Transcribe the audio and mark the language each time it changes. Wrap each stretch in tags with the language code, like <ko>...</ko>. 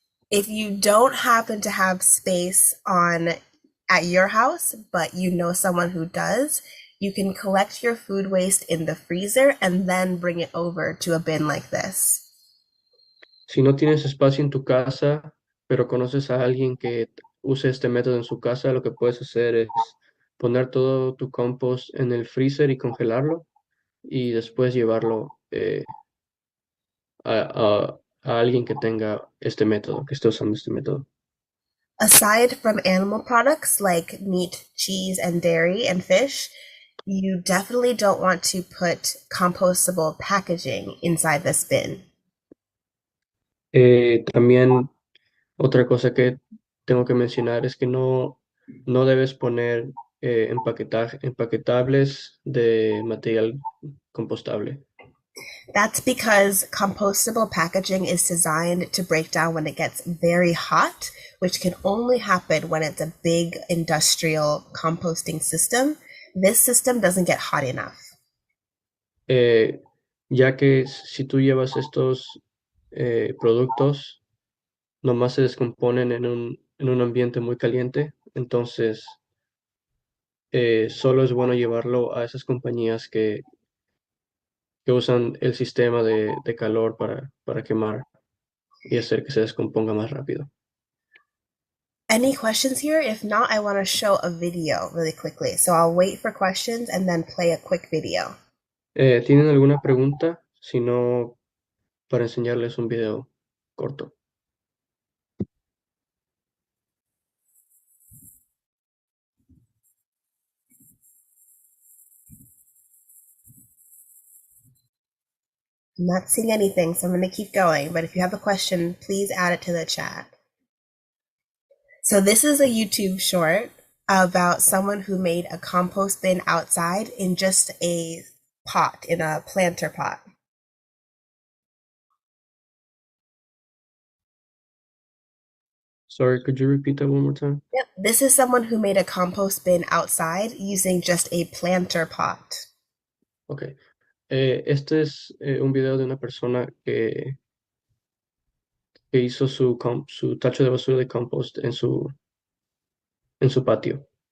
<en>If you don't happen to have space at your house, but you know someone who does, you can collect your food waste in the freezer and then bring it over to a bin like this.</en> <es>Si no tienes espacio en tu casa, pero conoces a alguien que use este método en su casa, lo que puedes hacer es poner todo tu compost en el freezer y congelarlo y después llevarlo a alguien que tenga este método, que esté usando este método.</es> <en>Aside from animal products like meat, cheese, and dairy and fish, you definitely don't want to put compostable packaging inside this bin.</en> <es>También otra cosa que tengo que mencionar es que no debes poner empaquetables de material compostable.</es> <en>That's because compostable packaging is designed to break down when it gets very hot, which can only happen when it's a big industrial composting system. This system doesn't get hot enough.</en> <es>Ya que si tú llevas estos productos, nomás se descomponen en un ambiente muy caliente, entonces solo es bueno llevarlo a esas compañías que usan el sistema de calor para quemar y hacer que se descomponga más rápido.</es> <en>Any questions here? If not, I want to show a video really quickly. So I'll wait for questions and then play a quick video.</en> <es>¿Tienen alguna pregunta? Si no, para enseñarles un video corto.</es> <en>I'm not seeing anything, so I'm going to keep going. But if you have a question, please add it to the chat. So this is a YouTube short about someone who made a compost bin outside in just a pot, in a planter pot. Sorry, could you repeat that one more time? Yep. This is someone who made a compost bin outside using just a planter pot. Okay.</en> <es>Este es un video de una persona que hizo su tacho de basura de compost en su patio.</es>